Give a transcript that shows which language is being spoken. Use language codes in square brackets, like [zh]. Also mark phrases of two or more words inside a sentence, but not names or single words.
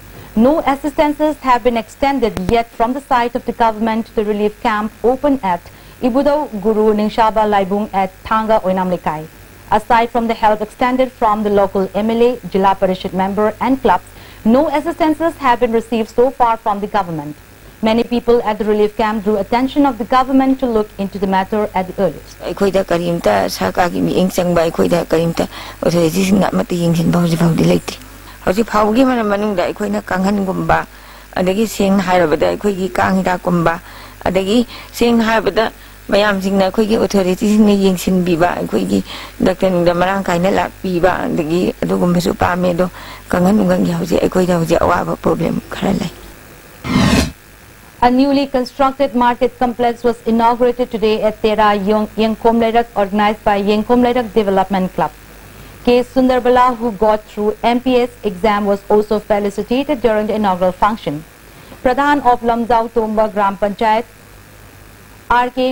[en] No assistances have been extended yet from the side of the government to the relief camp open at Ibudau Guru Ningshaba Laibung at Thanga Oinam Lekai. Aside from the help extended from the local MLA, Jilla Parishad member and clubs, no assistances have been received so far from the government. Many people at the relief camp drew attention of the government to look into the matter at the earliest. [mni] Mayam sing na koi authorities ne yeng sin biba koi doctor da marang kai na lak biba dagi adugum besu pa me do kangan ungang ya hoje koi da hoje awa problem khara lai. [en] A newly constructed market complex was inaugurated today at Tera Yengkomlerak, organized by Yengkomlerak Development Club. K. Sundarbala, who got through MPS exam, was also felicitated during the inaugural function. Pradhan of Lamjau Tomba Gram Panchayat, R.K.